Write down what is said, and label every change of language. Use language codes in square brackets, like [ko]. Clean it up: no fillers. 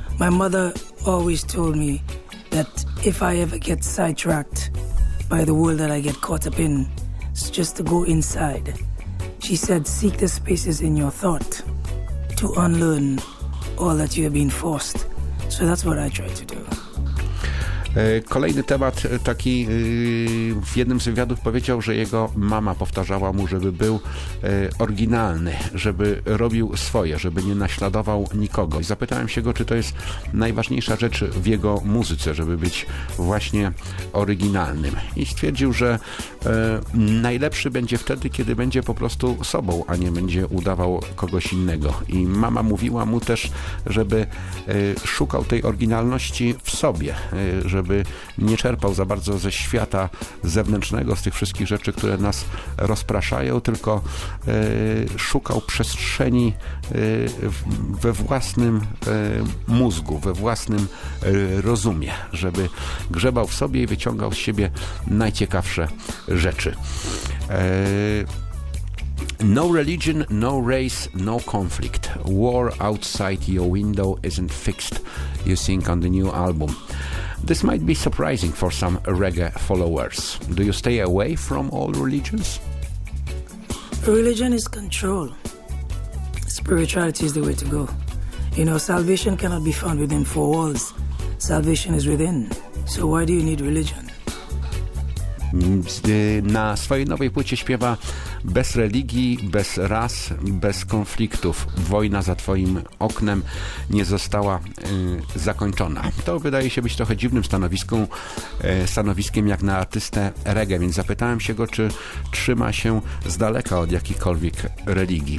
[en] My mother always told me that if I ever get sidetracked by the world that I get caught up in, it's just to go inside. She said, seek the spaces in your thought to unlearn all that you have been forced. So that's what I try to do. [pl] Kolejny temat taki, w jednym z wywiadów powiedział, że jego mama powtarzała mu, żeby był oryginalny, żeby robił swoje, żeby nie naśladował nikogo. I zapytałem się go, czy to jest najważniejsza rzecz w jego muzyce, żeby być właśnie oryginalnym. I stwierdził, że najlepszy będzie wtedy, kiedy będzie po prostu sobą, a nie będzie udawał kogoś innego. I mama mówiła mu też, żeby szukał tej oryginalności w sobie, żeby nie czerpał za bardzo ze świata zewnętrznego, z tych wszystkich rzeczy, które nas rozpraszają, tylko szukał przestrzeni we własnym mózgu, we własnym rozumie, żeby grzebał w sobie i wyciągał z siebie najciekawsze rzeczy. [en] No religion, no race, no conflict. War outside your window isn't fixed, you sing on the new album. This might be surprising for some reggae followers. Do you stay away from all religions? Religion is control. Spirituality is the way to go. You know, salvation cannot be found within four walls. Salvation is within. So why do you need religion? [pl] Na swojej nowej płycie śpiewa: bez religii, bez ras, bez konfliktów. Wojna za twoim oknem nie została zakończona. To wydaje się być trochę dziwnym stanowiskiem jak na artystę reggae, więc zapytałem się go, czy trzyma się z daleka od jakiejkolwiek religii.